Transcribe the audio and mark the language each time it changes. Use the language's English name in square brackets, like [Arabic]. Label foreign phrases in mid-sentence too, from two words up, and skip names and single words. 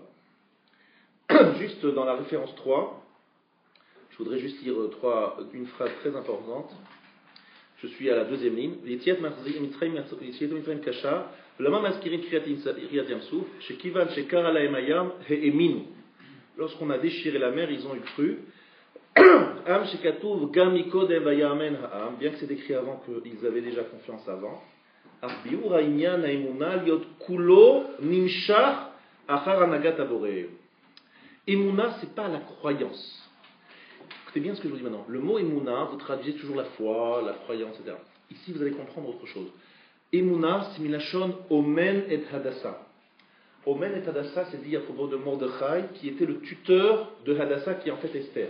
[French] Juste dans la référence 3, je voudrais juste lire une phrase très importante. Je suis à la 2e ligne. Lorsqu'on a déchiré la mer, ils ont eu cru. [Hebrew] אף שכתוב גם מקודם ויאמינו העם, [French] bien que c'est écrit avant qu'ils avaient déjà confiance avant. [Hebrew] ובביאור הענין האמונה להיות כולו נמשך אחר הנהגת הבורא. [French] Emuna, c'est pas la croyance. Écoutez bien ce que je vous dis maintenant. Le mot Emuna, vous traduisez toujours la foi, la croyance, etc. Ici, vous allez comprendre autre chose. Emuna, c'est milachon Omen et Hadassa. Omen et Hadassa, c'est dit à propos de Mordechai, qui était le tuteur de Hadassa, qui est en fait Esther.